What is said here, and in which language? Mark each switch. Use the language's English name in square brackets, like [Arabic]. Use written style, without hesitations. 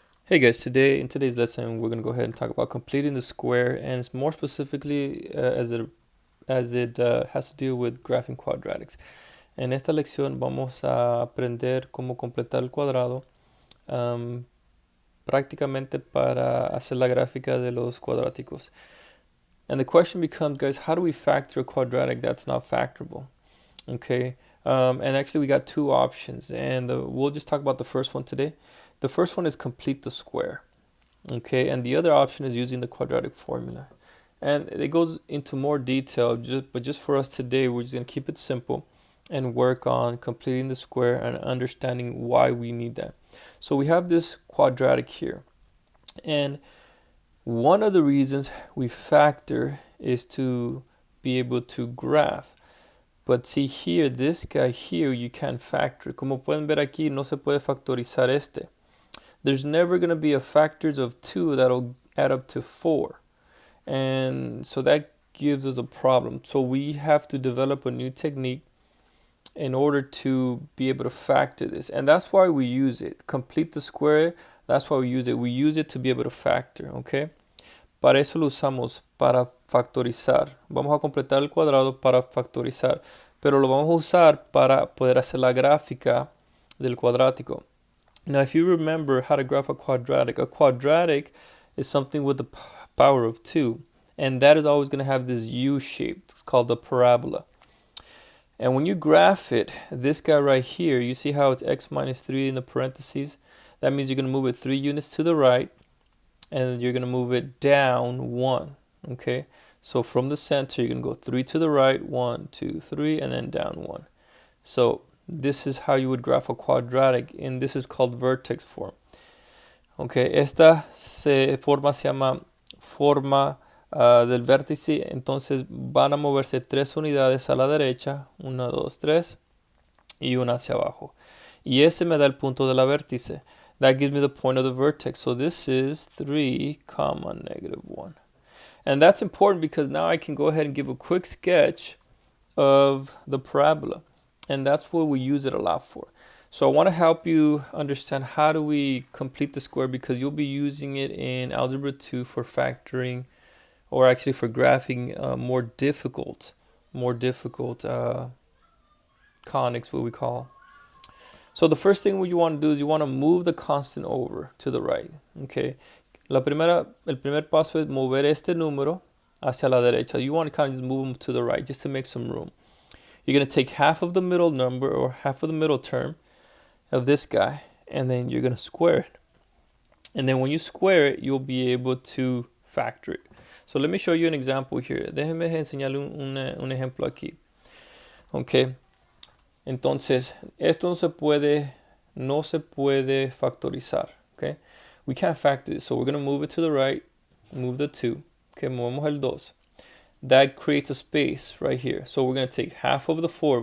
[English] Hey guys, in today's lesson we're going to go ahead and talk about completing the square, and it's more specifically as it has to do with graphing quadratics. [Spanish] En esta lección vamos a aprender cómo completar el cuadrado, um, prácticamente para hacer la gráfica de los cuadráticos. [English] And the question becomes, guys, how do we factor a quadratic that's not factorable? Okay, and actually we got two options, and we'll just talk about the first one today. The first one is complete the square. Okay, and the other option is using the quadratic formula. And it goes into more detail, but just for us today, we're just going to keep it simple and work on completing the square and understanding why we need that. So we have this quadratic here. And one of the reasons we factor is to be able to graph. But see here, this guy here, you can't factor. [Spanish] Como pueden ver aquí, no se puede factorizar este. [English] There's never going to be a factors of 2 that'll add up to 4. And so that gives us a problem. So we have to develop a new technique in order to be able to factor this. And that's why we use it. Complete the square, that's why we use it. We use it to be able to factor, okay? [Spanish] Para eso lo usamos, para factorizar. Vamos a completar el cuadrado para factorizar. Pero lo vamos a usar para poder hacer la gráfica del cuadrático. [English] Now, if you remember how to graph a quadratic is something with the power of 2. And that is always going to have this U shape. It's called a parabola. And when you graph it, this guy right here, you see how it's x minus 3 in the parentheses? That means you're going to move it 3 units to the right. And you're going to move it down 1. Okay? So from the center, you're going to go 3 to the right, 1, 2, 3, and then down 1. So this is how you would graph a quadratic, and this is called vertex form. [Spanish] Okay, esta forma se llama forma del vértice, entonces van a moverse 3 unidades a la derecha, 1, 2, 3, y una hacia abajo. Y ese me da el punto de la vértice. [English] That gives me the point of the vertex. So this is 3, comma, negative 1. And that's important because now I can go ahead and give a quick sketch of the parabola. And that's what we use it a lot for. So I want to help you understand how do we complete the square, because you'll be using it in Algebra 2 for factoring, or actually for graphing more difficult conics, what we call. So the first thing you want to do is you want to move the constant over to the right. Okay. [Spanish] El primer paso es mover este número hacia la derecha. [English] You want to kind of just move them to the right just to make some room. You're going to take half of the middle number, or half of the middle term of this guy, and then you're going to square it. And then when you square it, you'll be able to factor it. So let me show you an example here. [Spanish] Déjenme enseñarle un ejemplo aquí. Ok. Entonces, esto no se puede factorizar. [English] Okay? We can't factor it. So we're going to move it to the right, move the 2. Okay, [Spanish] movemos el 2. [English] That creates a space right here. So we're going to take half of the 4.